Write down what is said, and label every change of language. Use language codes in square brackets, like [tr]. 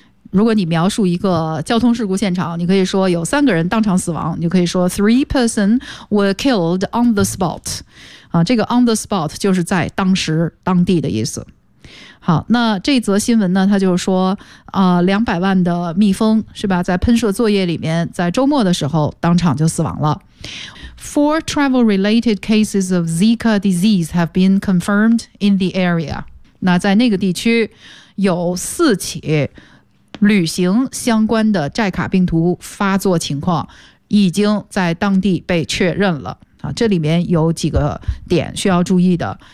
[zh] 如果你描述一个交通事故现场，你可以说有三个人当场死亡，你可以说 [en] three person were killed on the spot、 [zh] 这个 on the spot 就是在当时当地的意思。好，那这则新闻呢它就是说、200万的蜜蜂是吧，在喷射作业里面在周末的时候当场就死亡了。 [en] Four travel-related cases of Zika disease have been confirmed in the area. [zh] 那在那个地区有四起旅行相关的寨卡病毒发作情况已经在当地被确认了。这里面有几个点需要注意的。